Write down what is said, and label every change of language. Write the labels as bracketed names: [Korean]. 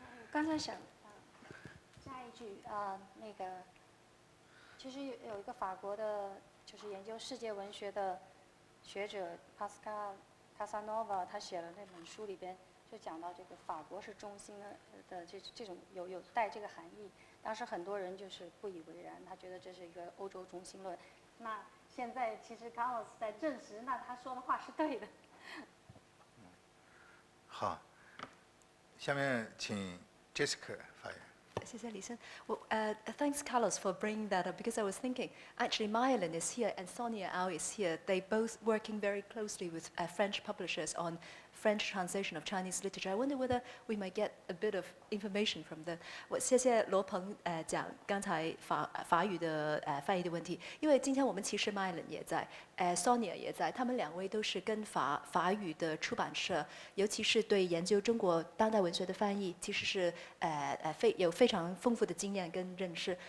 [Chinese] 刚才想加一句那个其实有一个法国的，就是研究世界文学的学者 Pascal Casanova， 他写了那本书里边就讲到这个法国是中心的这种有带这个含义。当时很多人就是不以为然，他觉得这是一个欧洲中心论。那现在其实 Carlos 在证实，那他说的话是对的。好，下面请 Jessica 发言。谢谢李生。 [English] Thanks, Carlos, for bringing that up because I was thinking, actually, Myelin is here and Sonia Au is here. They both working very closely with French publishers on French translation of Chinese literature. I wonder whether we might get a bit of information from them. [Chinese] 我谢谢罗鹏讲刚才法语的翻译的问题，因为今天我们其实 Myelin 也在，Sonia 也在，他们两位都是跟法语的出版社，尤其是对研究中国当代文学的翻译，其实是有非常丰富的经验跟认识。